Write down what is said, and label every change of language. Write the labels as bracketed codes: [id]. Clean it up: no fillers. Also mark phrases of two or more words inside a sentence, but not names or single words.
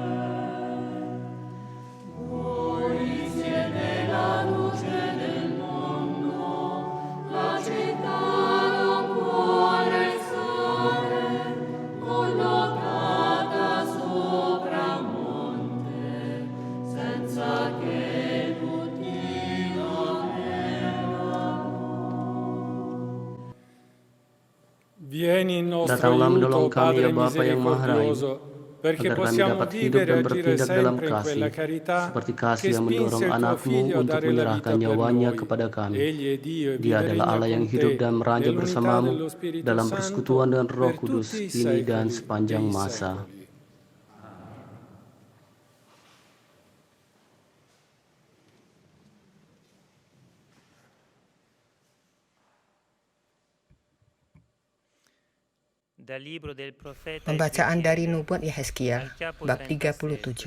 [it] Voi siete la luce del mondo, la città non può restare collocata sopra un monte, senza che tutti lo vedano. Vieni in nostro [id] Datanglah [it] aiuto, [id] menolong kami [it] Padre [id] ya Bapa yang Maha Rahim, [it] misericordioso, perché [id] agar kami [it] possiamo [id] dapat hidup [it] vivere e [id] dan [it] agire [id] bertindak dalam [it] sempre in quella [id] kasih, [it] carità [id] seperti [it] che [id] kasih yang [it] spinse [id] mendorong [it] il tuo [id] anakmu [it] Figlio a [id] untuk [it] dare la [id] menyerahkan [it] vita per [id] nyawanya [it] noi. [id] kepada kami. [it] Egli è Dio e [id] Dia [it] vive e [id] adalah [it] regna [id] Allah yang [it] con [id] hidup [it] te, [id] dan meraja [it] nell'unità [id] bersamamu [it] dello Spirito [id] dalam [it] Santo, [id] persekutuan dengan Roh [it] per [id] Kudus, [it] tutti i [id] kini dan [it] secoli [id] sepanjang [it] dei [id] masa. [it] secoli. [id] Pembacaan dari Nubuat Yehezkiel, bab 37.